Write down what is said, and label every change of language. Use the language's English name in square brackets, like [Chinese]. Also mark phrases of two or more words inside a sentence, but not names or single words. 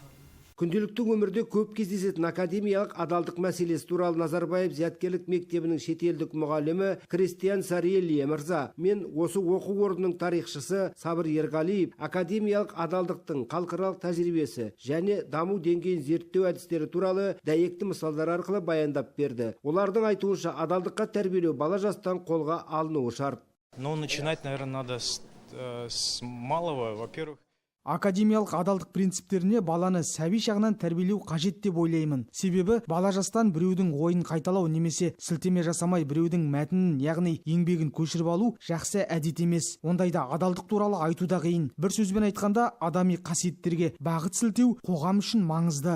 [Kazakh] Күнделікті өмірде көп кездесетін академиялық адалдық мәселесі туралы Назарбаев зияткерлік мектебінің шетелдік мұғалімі Кристиан Сарелли мырза мен осы оқу орнының тарихшысы Сабыр Ерғалиев академиялық адалдықтың халықаралық тәжірибесі және даму деңгейін зерттеу әдістері туралы дәйекті мысалдар арқылы баяндап берді. Олардың айтуынша адалдыққа тәрбиелеу бала жастан қолға алынуы шарт. [Russian] Начинать, наверное, надо с малого, во-первых. [Kazakh] Академиялық адалдық принциптеріне баланы сәби шағынан тәрбиелеу қажет деп ойлаймын. Себебі бала жастан біреудің ойын қайталау немесе сілтеме жасамай біреудің мәтінін, яғни еңбегін көшіріп алу жақсы әдет емес. Ондайда адалдық туралы айту да қиын. Бір сөзбен айтқанда, адами қасиеттерге бағыт сілтеу қоғам үшін маңызды.